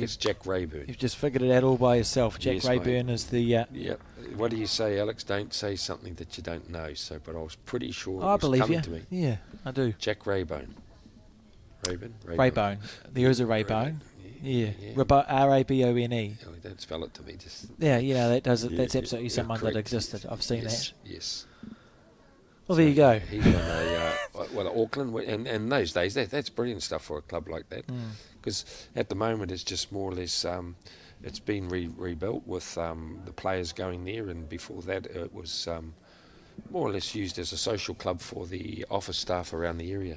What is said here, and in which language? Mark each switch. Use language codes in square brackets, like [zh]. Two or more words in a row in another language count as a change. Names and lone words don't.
[en] it's Jack Rayburn. You've just figured it out all by yourself. Jack Yes, mate. Rayburn is the. Yep. What do you say, Alex? Don't say something that you don't know. So, but I was pretty sure it I was believe coming you. to me. Yeah, I do. Jack Rayburn. Rayburn. Raybone. There is a Raybone. Yeah. Yeah. R-A-B-O-N-E. Oh, don't spell it to me. Just Yeah, you know that does it. Yeah, That's yeah, absolutely yeah, someone that correct. existed. I've seen yes, that. Yes. Well, there you go. He's on Auckland, and in those days, that's brilliant stuff for a club like that. Because at the moment, it's just more or less, it's been rebuilt with the players going there, and before that, it was more or less used as a social club for the office staff around the area.